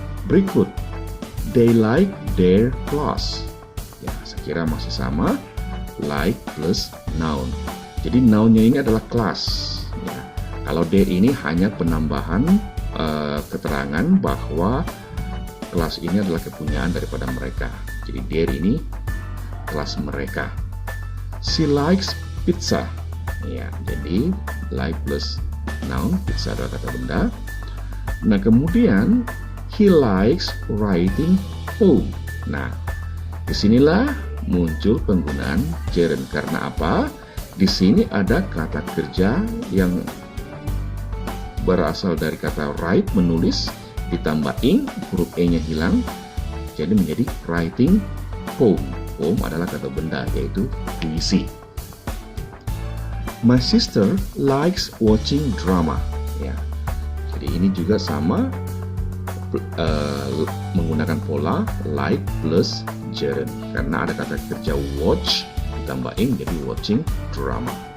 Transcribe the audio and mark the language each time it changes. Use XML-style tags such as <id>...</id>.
<en>Berikut, they like their class.</en> <id>Ya, saya kira masih sama, like plus noun. Jadi nounnya ini adalah class. Ya, kalau their ini hanya penambahan keterangan bahwa kelas ini adalah kepunyaan daripada mereka. Jadi their ini kelas mereka.</id> <en>She likes pizza.</en> <id>Ya, jadi like plus noun, pizza adalah kata benda. Nah, kemudian</id> <en>he likes writing poem.</en> <id>Nah, disinilah muncul penggunaan gerund. Karena apa? Di sini ada kata kerja yang berasal dari kata write, menulis, ditambah ing, huruf e-nya hilang, jadi menjadi writing poem. Poem adalah kata benda, yaitu puisi.</id> <en>My sister likes watching drama.</en> <id>Ya, jadi ini juga sama, menggunakan pola like plus gerund. Karena ada kata kerja watch ditambah ing, jadi watching drama.</id>